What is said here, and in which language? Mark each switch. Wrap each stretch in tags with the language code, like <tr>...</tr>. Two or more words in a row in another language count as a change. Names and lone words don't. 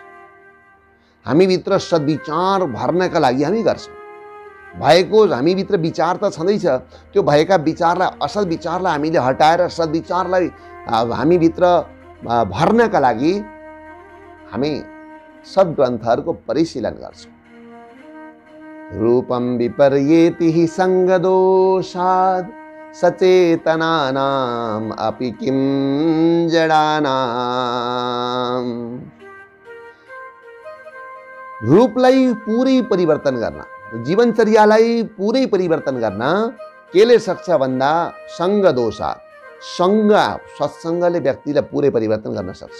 <ne>हामीभित्र सद्विचार भर्नका लागि हामी गर्छौँ। भएको हामीभित्र विचार त छँदैछ, त्यो भएका विचारलाई, असल विचारलाई हामीले हटाएर सद्विचारलाई हामीभित्र भर्नका लागि हामी सद्ग्रन्थहरूको परिशीलन गर्छौँ।</ne> <sa>रूपम विपर्येति हि सङ्गदोषाद् सचेतनानाम् अपि किं जडानाम्।</sa> <ne>रूपलाई पुरै परिवर्तन गर्न, जीवनचर्यालाई पुरै परिवर्तन गर्न केले सक्छ भन्दा सङ्गदोषात्, सत्सङ्गले व्यक्तिलाई पुरै परिवर्तन गर्न सक्छ।</ne>